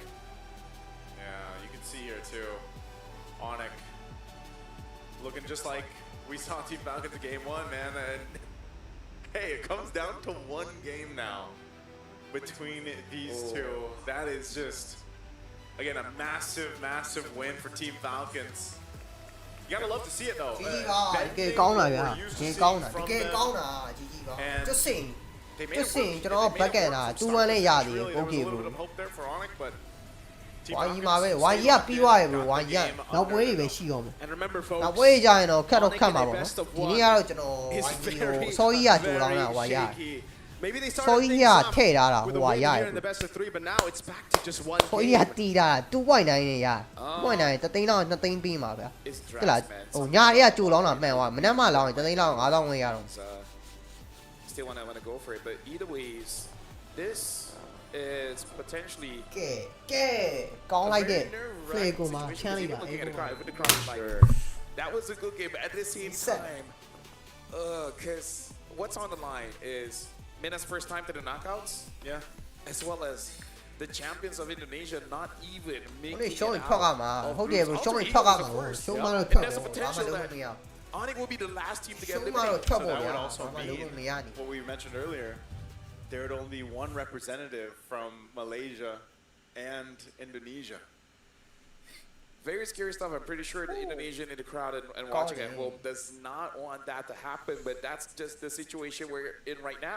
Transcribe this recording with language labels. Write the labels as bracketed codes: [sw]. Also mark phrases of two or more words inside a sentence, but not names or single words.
[en] Yeah, you can see here too. Onyx looking just like we saw Team Falcons in game 1, man. And hey, it comes down to one game now between these two. That is just, again, a massive win for Team Falcons. You gotta love to see it though. [my] တကယ်ကောင်းတာဗျာတကယ်ကောင်းတာGG ပါကျွတ်စင်ကျွန်တော်ဘက်ကန်တာ2-1နဲ့ရသေးတယ်โอเคဘရို ဝိုင်းကြီးမှာပဲဝိုင်းကြီးကပြီးသွားရေဘရိုဝိုင်းကြီးကနောက်ပွဲတွေပဲရှိအောင်မယ်နောက်ပွဲကြီးကြရင်တော့ခတ်မှာပေါ့နော်ဒီနေ့ကတော့ကျွန်တော်ဝိုင်းကြီးကိုအစောကြီးကကြိုလောင်းတာဝိုင်းရစောကြီးကထည့်ထားတာဟိုဝိုင်းရတယ်စောကြီးကတီးတာ2.9နဲ့ရ2.9တသိန်းလောက်2သိန်းပြီးမှာဗျာဟုတ်လားဟိုညာတွေကကြိုလောင်းတာမှန်သွားမနက်မှလောင်းရင်တသိန်းလောက်5000ဝင်ရတော့ [en] still wanna go for it but either ways this is potentially [my] ကဲကောင်းလိုက်တဲ့ play ကိုမှချမ်းလိုက်တာ [en] that was a good game but at the same time cuz what's on the line is Mina's first time to the knockouts as well as the champions of Indonesia not even making it out [my] ဟုတ်တယ်ဘရိုရှုံးရင်ထွက်ရမှာရှုံးမလို့ထွက်ပါ [en] Onyx will be the last team to get eliminated. So that would also mean what we mentioned earlier. There would only be one representative from Malaysia and Indonesia. Very scary stuff. I'm pretty sure the Indonesian in the crowd and watching at home does not want that to happen, but that's just the situation we're in right now.